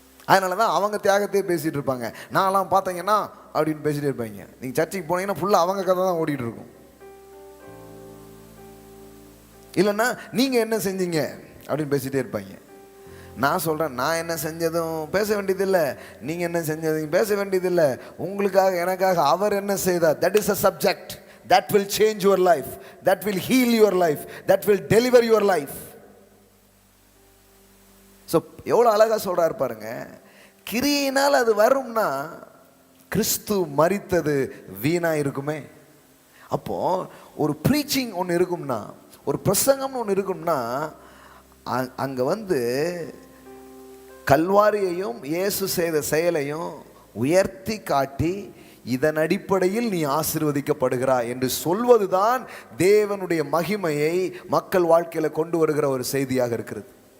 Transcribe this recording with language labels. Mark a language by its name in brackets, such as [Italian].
[Tamil] அதனால தான் அவங்க தியாகத்தையே பேசிகிட்டு இருப்பாங்க. நான்லாம் பார்த்தீங்கன்னா அப்படின்னு பேசிகிட்டே இருப்பாங்க. நீங்கள் சர்ச்சுக்கு போனீங்கன்னா ஃபுல்லாக அவங்க கதை தான் ஓடிட்டு இருக்கும். இல்லைன்னா நீங்கள் என்ன செஞ்சீங்க அப்படின்னு பேசிகிட்டே இருப்பாங்க. நான் சொல்கிறேன், நான் என்ன செஞ்சதும் பேச வேண்டியதில்லை, நீங்கள் என்ன செஞ்சதும் பேச வேண்டியதில்லை. உங்களுக்காக எனக்காக அவர் என்ன செய்தார், [English] That is a subject that will change your life, that will heal your life, that will deliver your life. [Tamil] So எவ்வளோ அழகாக சொல்கிறார் பாருங்க. கிரியினால் அது வரும்னா கிறிஸ்து மரித்தது வீணா இருக்குமே. அப்போ ஒரு ப்ரீச்சிங் ஒன்று இருக்கும்னா, ஒரு பிரசங்கம்னு ஒன்று இருக்கும்னா, அங்கே வந்து கல்வாரியையும் இயேசு செய்த செயலையும் உயர்த்தி காட்டி இதன் அடிப்படையில் நீ ஆசீர்வதிக்கப்படுகிறாய் என்று சொல்வதுதான் தேவனுடைய மகிமையை மக்கள் வாழ்க்கையில் கொண்டு வருகிற ஒரு செய்தியாக இருக்கிறது.